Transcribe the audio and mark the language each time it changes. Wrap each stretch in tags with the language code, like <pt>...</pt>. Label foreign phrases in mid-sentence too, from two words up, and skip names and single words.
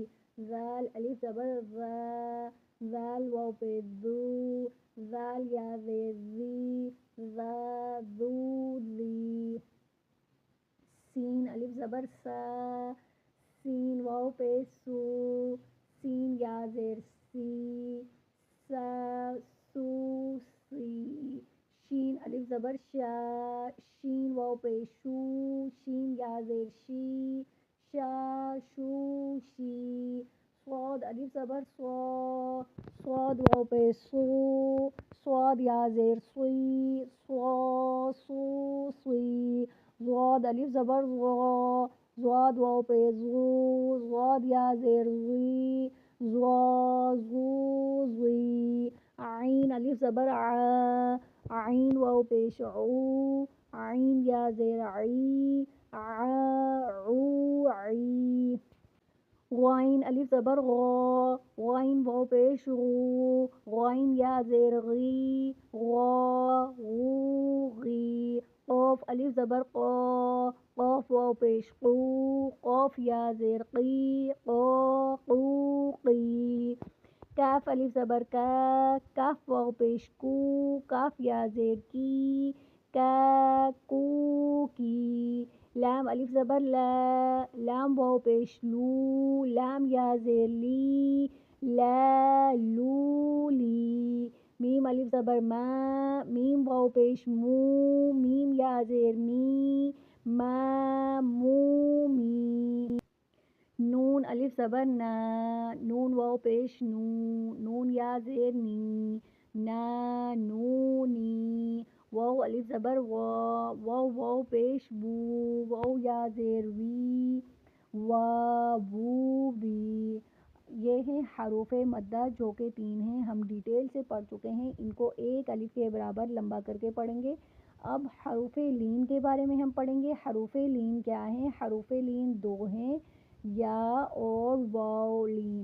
<ur>زال الف زبر زا، زال واو پیش زو، زال یا زیر زی، زا زو زی۔ سین الف زبر سا، سین واو پیش سو، سین یا زیر سی، سا سو سی۔ شین الف زبر شا، شین واو پیش شو، شین یا زیر شی، شا شو شی۔ الف زبر صو، صاد واو پیش سو، صاد یا زیر سوئی، صو سو سوئی. ضاد الف زبر ضو، ضاد واو پیش زو، ضاد یا زیر زوئی، ضو زو زوئی. عین الف زبر ع، عین واو پیش عو، عین یا زیر عی، عو عی. غائن الف زبر غو، غائن واو پیش غو، غائن یا زیر غی، غو غو غی. قاف الف زبر قو، قاف واو پیش قو، قاف یا زیر قی، قو قو قی. کاف الف زبر کا، کاف واو پیش کو، کاف یا زیر کی، کا کو کی. لام الف زبر لا، لام واو پیش لو، لام یا زیر لی، لا لو لی. میم الف زبر ما، میم واو پیش مو، میم یا زیر می، ما مو می. نون الف زبر نا، نون واو پیش نو، نون یا زیر نی، نا نو نی. واو الف زبر وا، واو واو پیش وو، واو یا زیر وی، وا وو وی. یہ ہیں حروف مدہ جو کہ 3 ہیں، ہم ڈیٹیل سے پڑھ چکے ہیں، ان کو ایک الف کے برابر لمبا کر کے پڑھیں گے. اب حروف لین کے بارے میں ہم پڑھیں گے. حروف لین کیا ہیں؟ حروف لین 2 ہیں، یا اور واو لین.</ur>